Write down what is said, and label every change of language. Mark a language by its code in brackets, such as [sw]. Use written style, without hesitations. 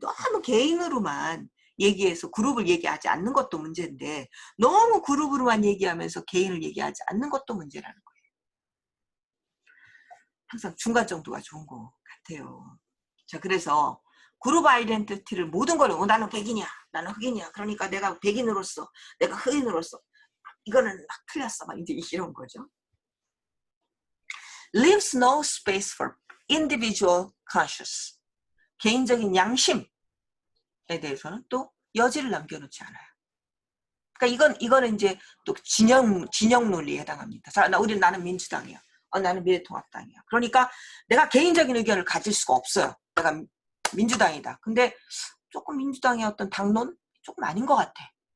[ko] 너무 개인으로만 얘기해서 그룹을 얘기하지 않는 것도 문제인데 너무 그룹으로만 얘기하면서 개인을 얘기하지 않는 것도 문제라는 거예요. 항상 중간 정도가 좋은 것 같아요. 자, 그래서 그룹 아이덴티티를 모든 걸 나는 백인이야. 나는 흑인이야. 그러니까 내가 백인으로서 내가 흑인으로서 이거는 막 틀렸어. 막 이제 이런 거죠. [en] Leaves no space for individual conscious. [ko] 개인적인 양심에 대해서는 또 여지를 남겨놓지 않아요. 그러니까 이거는 이제 또 진영 논리에 해당합니다. 자, 나는 민주당이야. 나는 미래통합당이야. 그러니까 내가 개인적인 의견을 가질 수가 없어요. 내가 민주당이다. 근데 조금 민주당의 어떤 당론 조금 아닌 것 같아.